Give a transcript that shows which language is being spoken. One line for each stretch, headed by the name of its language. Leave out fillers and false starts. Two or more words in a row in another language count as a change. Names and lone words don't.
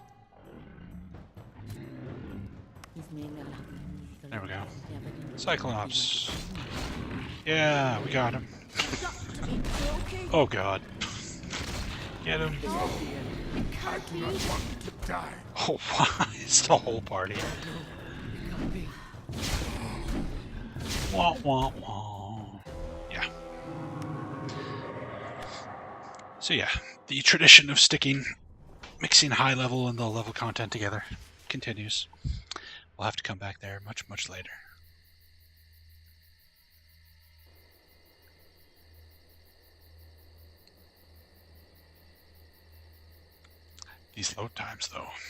English: There we go. Cyclops. Yeah, we got him. Oh god. Get him. I do not want to die. Oh, wow. It's the whole party. Wah, wah, wah. Yeah. So yeah, the tradition of mixing high level and low level content together continues. We'll have to come back there much, much later. These load times, though.